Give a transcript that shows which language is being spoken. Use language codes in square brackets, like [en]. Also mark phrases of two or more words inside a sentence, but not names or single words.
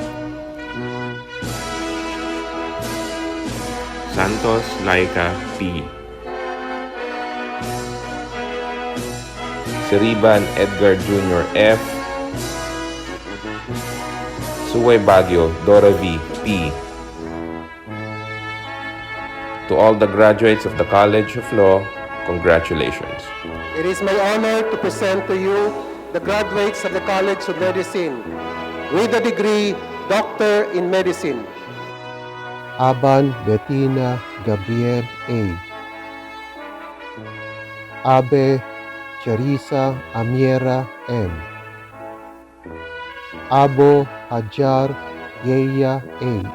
[en] Santos Laika P. Siriban Edgar Jr. F. Suway Baguio Dora V. P. To all the graduates of the College of Law, congratulations. It is my honor to present to you the graduates of the College of Medicine with the degree Doctor in Medicine. Aban Bettina Gabriel A. Abe Charissa Amiera M. Abo Hajar Yeya A.